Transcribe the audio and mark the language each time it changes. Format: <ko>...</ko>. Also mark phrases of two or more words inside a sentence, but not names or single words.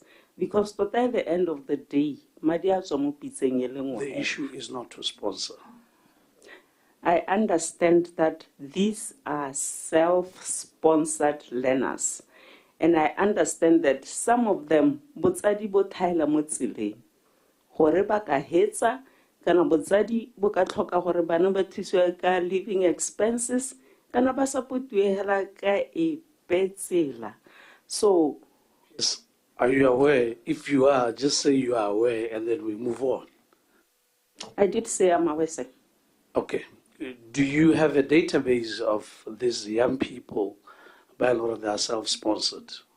<en>Because at the end of the day, the issue is not to sponsor. I understand that these are self-sponsored learners. And I understand that some of them,</en> <tn>botsadi bo thaela mo tseleng gore ba ka hetsa kana botsadi bo ka tlhoka gore bana ba thusiwe ka</tn> <en>living expenses</en> <tn>kana ba supportiwe hela ka e petsela.</tn> <en>So, yes. Are you aware? If you are, just say you are aware and then we move on. I did say I'm aware, sir. Okay. Do you have a database of these young people by law that are self-sponsored?</en>